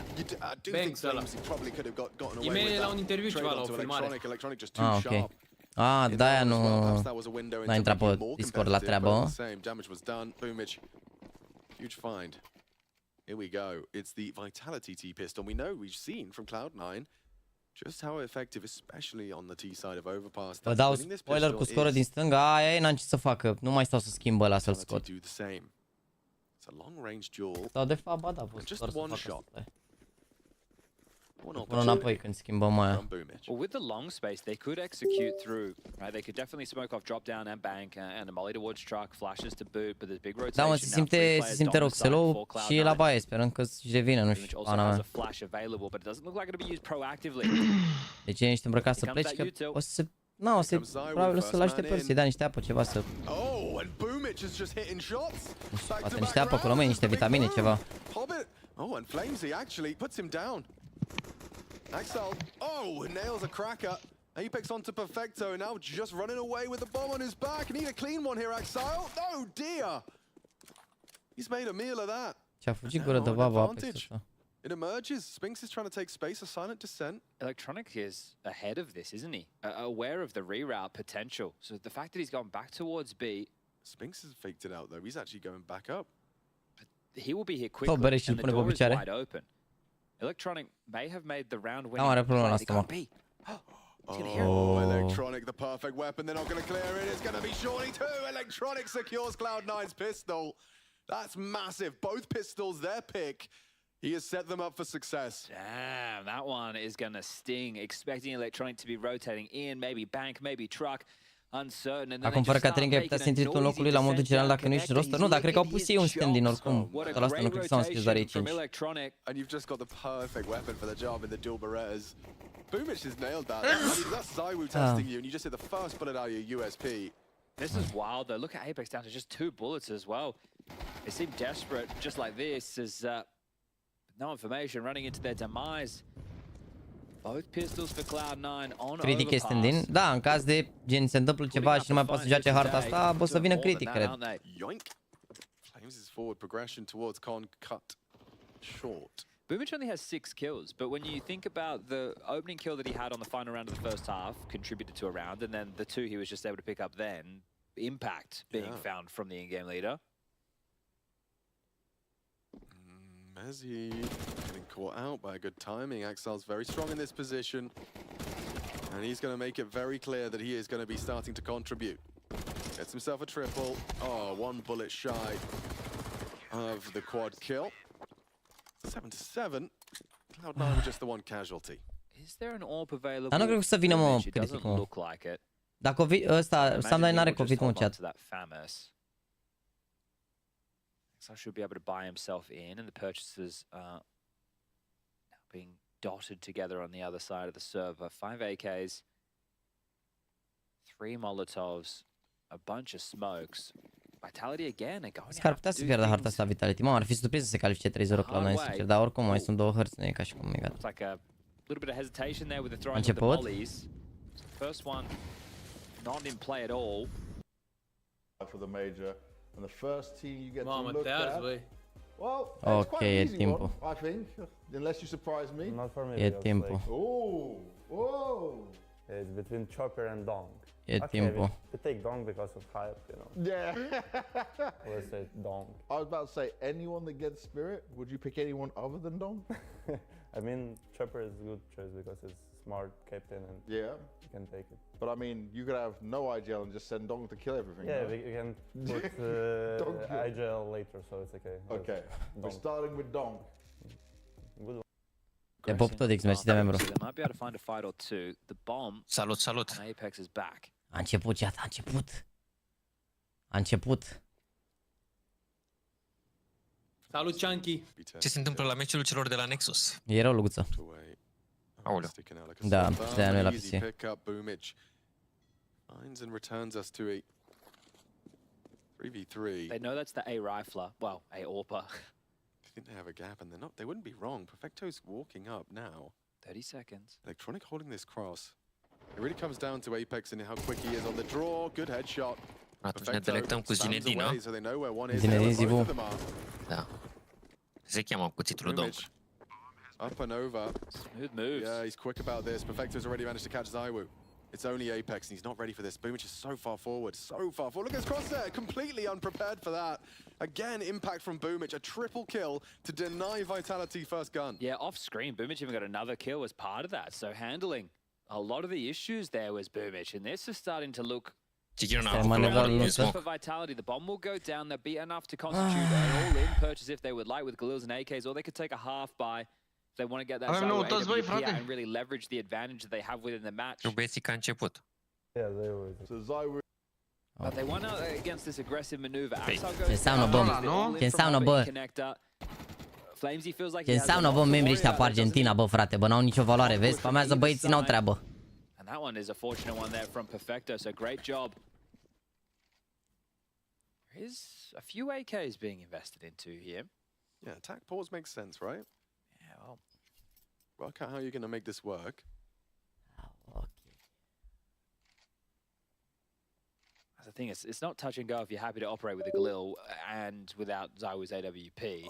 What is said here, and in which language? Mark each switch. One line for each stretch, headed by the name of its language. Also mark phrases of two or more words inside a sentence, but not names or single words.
English: I do think Flames probably could have gotten away with
Romanian: E-mail la
English: that.
Romanian: un interviu ceva la o filmare.
English: Electronic just too
Romanian: Ah, ok.
English: sharp.
Romanian: Ah, de-aia nu...
English: That was a window
Romanian: n-a
English: into
Romanian: intrat
English: making
Romanian: pe
English: it more
Romanian: Discord la
English: competitive,
Romanian: treabă.
English: but at the same damage was done. Boomage, huge find. Here we go. It's the Vitality T pistol. We know, we've seen from Cloud9 just how effective, especially on the T side of Overpass.
Romanian: Vă dau spoiler cu scorul din stânga, aia e, n-am ce să facă. Nu mai stau să schimb ăla să-l scot.
English: Do the same. It's a long range duel.
Romanian: Sau de fapt, ba da, a fost
English: Just
Romanian: doar să
English: one
Romanian: facă
English: shot.
Romanian: asta.
English: One
Romanian: Până înapoi când schimbăm aia.
English: Well, with the long space, they could execute through, right? They could definitely smoke off drop down and bank and a molly towards truck, flashes to boot, but there's big rotation.
Romanian: Da, mă, se simte Roxelou și la baie, sperăm că își revine, nu știu, pana mea. Deci ești îmbrăcat să pleci, că o să... Nu, o să... Probabil o să-l așteptări, să-i dea niște apă, ceva să... Nu știu, poate niște apă acolo, măi, niște vitamine, ceva.
English: Oh, and Flamesy actually puts him down. Axel, oh, nails a cracker. Apex onto Perfecto, now just running away with the bomb on his back. Need a clean one here, Axel. Oh dear. He's made a meal of that.
Romanian: Ce-a fugit gură de baba Apex ăsta.
English: It emerges. Spinks is trying to take space, a silent descent. Electronic is ahead of this, isn't he? Aware of the reroute potential. So the fact that he's gone back towards B. Spinks has faked it out though. He's actually going back up. He will be here quickly, and the door is wide open. Electronic may have made the round winning.
Romanian: Are problema la stomac.
English: Oh, Electronic, the perfect weapon. They're not going to clear it. It's going to be Shorty too. Electronic secures Cloud9's pistol. That's massive. Both pistols, their pick. He has set them up for success. Damn, that one is going to sting. Expecting Electronic to be rotating in, maybe bank, maybe truck.
Romanian: Acum fără Caterinca ai putea să intri tu în locul lui la modul general dacă nu ești roster. Nu, dar cred că au pus ei un stand din oricum. 100% nu cred că s-au înscris doar ei 5.
English: And you've just got the perfect weapon for the job in the dual Berettas. Boomich has nailed that. I mean, that's ZywYY testing you, and you just hit the first bullet out of your USP. This is wild though. Look at Apex down to just 2 bullets as well. They seem desperate just like this as no information running into their demise. Both pistols for Cloud9 on
Romanian: Critic este din. Da, în caz de gen se întâmplă ceva și nu mai poate să joace harta asta, o să vină Critic, cred.
English: Yoink. Flames his forward progression towards Con cut short. Boomich only has 6 kills, but when you think about the opening kill that he had on the final round of the first half, contributed to a round, and then the 2 he was just able to pick up then, impact being found from the in-game leader. Mezzi getting caught out by good timing. Axel's very strong in this position. And he's going to make it very clear that he is going to be starting to contribute. Gets himself a triple. Oh, 1 bullet shy of the quad kill. 7-7. Cloud9 with just the 1 casualty. Is there an AWP available?
Romanian: Dar nu cred că să vină, mă, Critic, mă. Dacă ăsta, Samdai n-are COVID, mă, chat.
English: So should be able to buy himself in, and the purchases are now being dotted together on the other side of the server. 5 AKs, 3 Molotovs, a bunch of smokes. Vitality again, they're going
Romanian: ar putea să pierdă harta asta Vitality. Mă, ar fi surprins să se califice 3-0 Cloud9, sincer, dar oricum mai sunt 2 hărți, nu e ca și cum e gata.
English: Like a little bit of hesitation there with the throwing of the mollies. First one not in play at all. For the major. And the first team you get to
Romanian: Mamă,
English: look
Romanian: te arzi,
English: at.
Romanian: băi.
English: Well, it's
Romanian: Ok,
English: quite an
Romanian: e
English: easy
Romanian: timpul.
English: one, I think, unless you surprise me. Not for me.
Romanian: E timpul.
English: Oh, oh. It's between chopper and dong.
Romanian: E timpul.
English: We take dong because of hype, you know. Yeah. Let's say dong. I was about to say, anyone that gets spirit, would you pick anyone other than dong? I mean, chopper is a good choice because it's smart captain and you can take it. But I mean, you could have no IGL and just send dong to kill everything. Yeah, right? we can put IGL later, so it's okay. Okay, we're starting with dong. Good one.
Romanian: Te pup tot, X-Match, de membru.
English: They might be able to find a fight or two. The bomb.
Romanian: Salut, salut.
English: And Apex is back.
Romanian: A început, chat, a început. A început. Salut, Chunky! Ce se întâmplă la meciul celor de la Nexus? E rău, Luguță. Aoleu. Da, de-aia nu e la PC.
English: Finds and returns us to a 3v3. They know that's the A rifler. Well, A AWPer. I think they have a gap, and they wouldn't be wrong. Perfecto's walking up now. 30 seconds. Electronic holding this cross. It really comes down to Apex and how quick he is on the draw. Good headshot.
Romanian: Atunci ne delectăm cu Zinedine, nu?
English: So they know where one is.
Romanian: Zinedine Zivu. Da. Se cheamă cuțitul lui Dong.
English: Up and over. Smooth moves. Yeah, he's quick about this. Perfecto's already managed to catch ZywYY. It's only Apex, and he's not ready for this. Boomich is so far forward, so far forward. Look at his cross there, completely unprepared for that. Again, impact from Boomich, a triple kill to deny Vitality first gun. Yeah, off screen, Boomich even got another kill as part of that. So handling a lot of the issues there was Boomich, and this is starting to look for Vitality. The bomb will go down. They'll be enough to constitute an all-in purchase if they would like with Galils and AKs, or they could take a half buy. They want to get that AWP out and really leverage the advantage that they have within the match.
Romanian: Băieții ca început.
English: Yeah, they always. So ZywYY. But they won out against this aggressive maneuver.
Romanian: Ce înseamnă, bă? Ce înseamnă, bă? Ce înseamnă, bă, membrii ăștia pe Argentina, bă, frate? Bă, n-au nicio valoare, vezi? Spamează băieții, n-au treabă.
English: And that one is a fortunate one there from Perfecto, so great job. There is a few AKs being invested into here. Yeah, attack pause makes sense, right? Yeah, well. Work out how you're going to make this work. The thing is, it's not touch and go if you're happy to operate with a Galil and without ZywYY's AWP.